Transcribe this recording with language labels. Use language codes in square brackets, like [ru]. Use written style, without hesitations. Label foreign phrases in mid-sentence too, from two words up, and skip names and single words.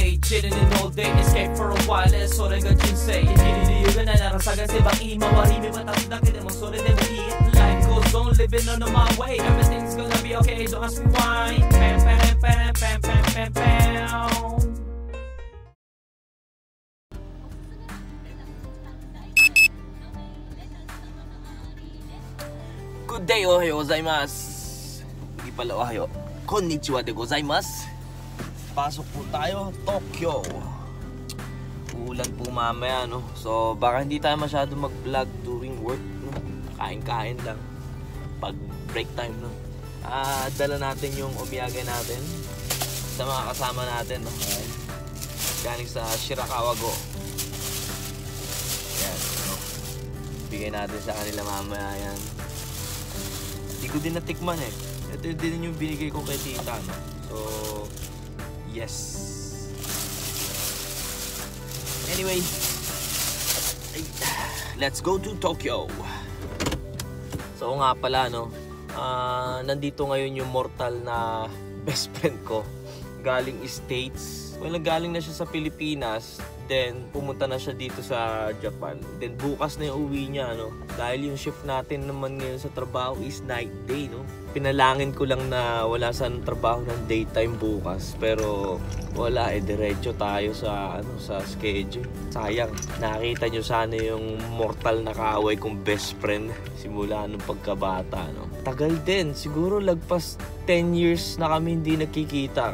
[en] sitting in all day, escape for a while, so they got you say. Hindi na narasagan si baki, mawarimi matapos na mo, so they will eat. Life goes on, living on my way, everything's gonna be okay, don't ask me why. Pam, pam, pam, pam, pam, pam, pam. Good day, [ja] おはようございます. [tl] Hindi pala ohayo. [ja] こんにちはでございます. [tl] Pasok po tayo, Tokyo. Ulan po mamaya, no? So, baka hindi tayo masyado mag-vlog [en] during work, [tl] no? Kain-kain lang. Pag [en] break time, [tl] no? Dala natin yung omiyage natin sa mga kasama natin, no? Galing sa Shirakawa-go. Yan, no? Bigay natin sa kanila mamaya, yan. Hindi ko din natikman, eh. Ito din yung binigay ko kay tita, no? [en] So, yes. Anyway, let's go to Tokyo. [tl] So nga pala, no, nandito ngayon yung mortal na [en] best friend [tl] ko. Galing States. Well, galing na siya sa Pilipinas. Then, pumunta na siya dito sa Japan. Then, bukas na yung uwi niya, no? Dahil yung shift natin naman ngayon sa trabaho is [en] night day, [tl] no? Pinalangin ko lang na wala sanang trabaho ng daytime bukas. Pero, wala, diretso tayo sa, sa schedule. Sayang, nakita nyo sana yung mortal na kaaway kong [en] best friend [tl] simula nung pagkabata, no? Tagal din, siguro lagpas 10 years na kami hindi nakikita.